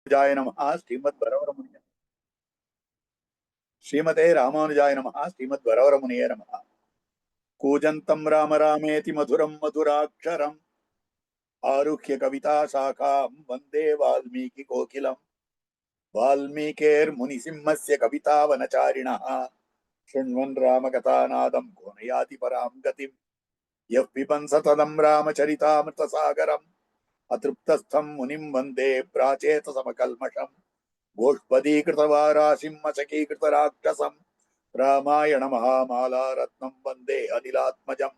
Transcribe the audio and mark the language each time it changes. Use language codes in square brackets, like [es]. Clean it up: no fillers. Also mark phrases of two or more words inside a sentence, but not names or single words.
[sa] जाय नमः श्रीमत् वरवरमुनय श्रीमते रामानुजाय नमः श्रीमत् वरवरमुनये नमः. कूजन्तं राम रामेति मधुरं मधुराक्षरम् आरुह्य कविता शाखां वन्दे वाल्मीकि कोकिलम्. वाल्मीकेः मुनिसिंहस्य कविता वनचारिणः शृण्वन् रामकथानादं को न याति परां गतिम्. यः पिबन् सततं रामचरितामृतसागरम् अतृप्तस्थं मुनिं वन्दे प्राचेतसमकल्मषम्. गोष्पदीकृतवारासिंहचकीकृतराक्षसम् रामायण महामाला रत्नं वन्दे अनिलात्मजम्.